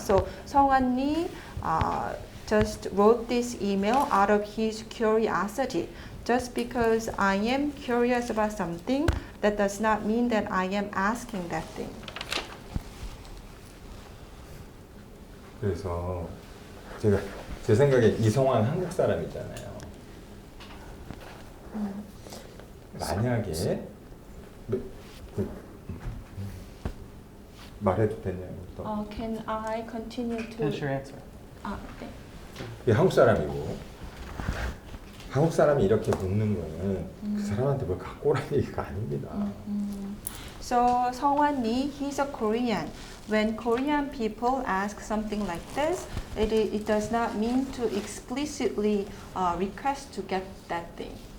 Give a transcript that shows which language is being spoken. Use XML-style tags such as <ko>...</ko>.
<en>So Sungwon Lee just wrote this email out of his curiosity. Just because I am curious about something, that does not mean that I am asking that thing.</en> <ko>그래서 제 생각에 이성환 한국 사람이잖아요. 만약에 말해도 되냐고.</ko> <en>Can I continue to? Finish your answer.</en> <ko>네. 이 한국 사람이고 한국 사람이 이렇게 묻는 거는 그 사람한테 뭘 갖고 오라는 얘기가 아닙니다.</ko> <en>So Sungwon Lee, he's a Korean. When Korean people ask something like this, it does not mean to explicitly request to get that thing.</en>